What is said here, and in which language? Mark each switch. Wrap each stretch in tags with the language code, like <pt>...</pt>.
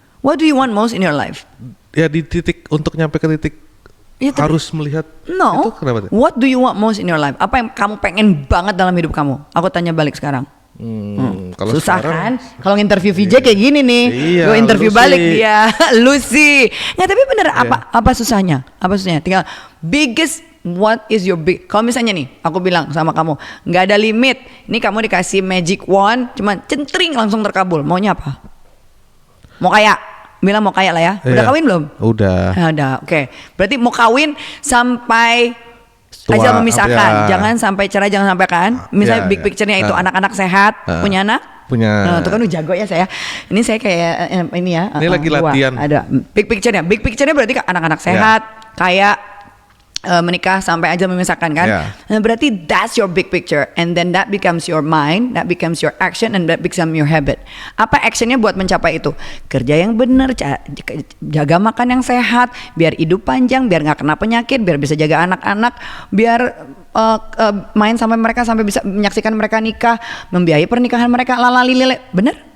<en>What do you want most in your life?</en> <id>Ya di titik untuk nyampe ke titik ya, harus melihat itu kenapa?</id> <en>What do you want most in your life?</en> <id>Apa yang kamu pengen banget dalam hidup kamu? Aku tanya balik sekarang. Kalau susah sekarang, kan? Kalau interview VJ kayak gini nih, gue interview Lucy. Balik dia, Lucy. Nggak, tapi bener apa susahnya? Apa susahnya? Tinggal</id> <en>biggest, what is your big?</en> <id>Kalau misalnya nih, aku bilang sama kamu, nggak ada limit. Ini kamu dikasih magic wand, cuman centring langsung terkabul. Maunya apa? Mau kaya? Bilang mau kaya lah ya. Udah kawin belum? Udah. Udah. Oke. Berarti mau kawin sampai Hasil memisahkan, jangan sampai cerai, jangan sampai kan. Misalnya big picture-nya itu anak-anak sehat, punya anak. Punya. Itu kan udah jago ya saya. Ini saya kayak ini ya. Ini lagi latihan. Ada big picture-nya. Big picture-nya berarti anak-anak sehat, kayak menikah sampai aja memisahkan kan. Nah, berarti</id> <en>that's your big picture, and then that becomes your mind, that becomes your action, and that becomes your habit.</en> <id>Apa actionnya buat mencapai itu? Kerja yang benar, jaga makan yang sehat, biar hidup panjang, biar nggak kena penyakit, biar bisa jaga anak-anak, biar main sampai mereka sampai bisa menyaksikan mereka nikah, membiayai pernikahan mereka, lalalilile, bener?</id>